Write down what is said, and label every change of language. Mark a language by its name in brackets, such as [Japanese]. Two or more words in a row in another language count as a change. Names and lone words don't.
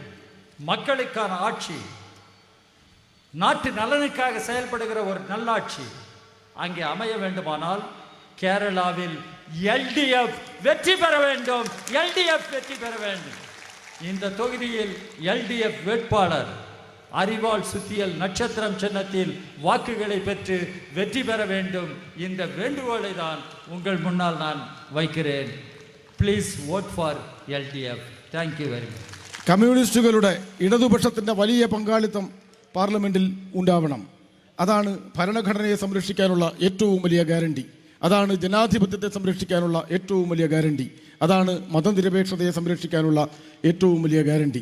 [Tamil] மக்களுக்கான ஆட்சி, நாட்டு நலனுக்காக செயல்படுகிற ஒரு நல்லாட்சி அங்கே அமைய வேண்டுமானால் கேரளாவில் LDF வெற்றி பெற வேண்டும். LDF வெற்றி பெற வேண்டும். இந்த தொகுதியில் LDF வேட்பாளர் அறிவாள் சுத்தியல் நட்சத்திரம் சின்னத்தில் வாக்குகளை பெற்று வெற்றி பெற வேண்டும். இந்த வேண்டுகோளை தான் உங்கள் முன்னால் நான் வைக்கிறேன். [English] Please vote for LDF. Thank you very much. [Malayalam] കമ്മ്യൂണിസ്റ്റുകളുടെ ഇടതുപക്ഷത്തിൻ്റെ വലിയ പങ്കാളിത്തം പാർലമെൻറ്റിൽ ഉണ്ടാവണം. അതാണ് ഭരണഘടനയെ സംരക്ഷിക്കാനുള്ള ഏറ്റവും വലിയ ഗ്യാരണ്ടി. അതാണ് ജനാധിപത്യത്തെ സംരക്ഷിക്കാനുള്ള ഏറ്റവും വലിയ ഗ്യാരണ്ടി. അതാണ് മതനിരപേക്ഷതയെ സംരക്ഷിക്കാനുള്ള ഏറ്റവും വലിയ ഗ്യാരണ്ടി.